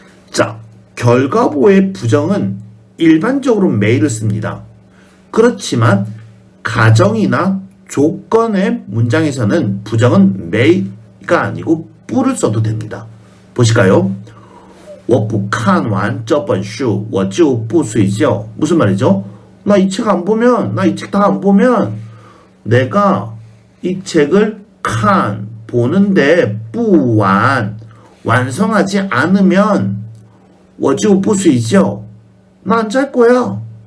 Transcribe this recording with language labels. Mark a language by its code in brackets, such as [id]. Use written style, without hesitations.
[ko] 자, 결과보호의 부정은 일반적으로 may를 씁니다. 그렇지만 가정이나 조건의 문장에서는 부정은 may가 아니고 뿌를 써도 됩니다. 보실까요? [zh] 我不看完这本书我就不睡觉. [ko] 무슨 말이죠? 나 이 책 안 보면, 나 이 책 다 안 보면 내가 이 책을 보는데 [zh] 不完 [ko] 완성하지 않으면 [zh] 我就不睡觉. [ko] 나 안 잘 거야.